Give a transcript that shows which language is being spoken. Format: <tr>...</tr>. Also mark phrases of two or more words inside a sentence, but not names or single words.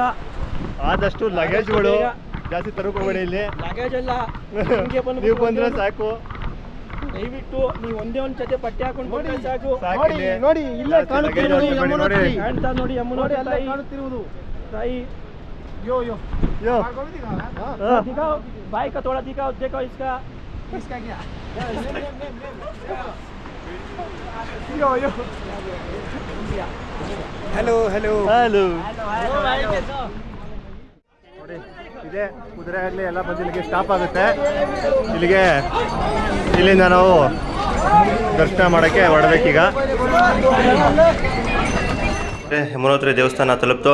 <kn>ಆದಷ್ಟು ಲಗೇಜ್ಗಳು ಜಾಸ್ತಿ ತರೋಕೋಬೇಡಿ. ಇಲ್ಲಿ ಲಗೇಜ್ ಎಲ್ಲ ನೀವು ಬಂದ್ರೆ ಸಾಕು. ದಯವಿಟ್ಟು ನೀವು ಒಂದೇ ಒಂದು ಜೊತೆ ಬಟ್ಟೆ ಹಾಕೊಂಡು ಬಂದ್ರೆ ಸಾಕು. ನೋಡಿ ಇಲ್ಲೇ ಕಾಣುತ್ತಿರುವುದು ಯಮುನೋತ್ರಿ. ಕಾಣ್ತಾ ನೋಡಿ ಯಮುನೋತ್ರಿ ತಾಯಿ ಕಾಣುತ್ತಿರುವುದು ತಾಯಿ. यो</kn> <hi>दिखाओ भाई का थोड़ा दिखाओ. देखो इसका क्या</hi> <kn>हेलो ನೋಡಿ ಇದೆ ಕುದುರೆ ಆಗಲಿ ಎಲ್ಲ ಬಂದು ಇಲ್ಲಿಗೆ ಸ್ಟಾಪ್ ಆಗುತ್ತೆ. ಇಲ್ಲಿಂದ ನಾವು ದರ್ಶನ ಮಾಡೋಕ್ಕೆ ಹೊರಡಬೇಕೀಗ. ಯಮುನೋತ್ರಿ ದೇವಸ್ಥಾನ ತಲುಪ್ತೋ.</kn>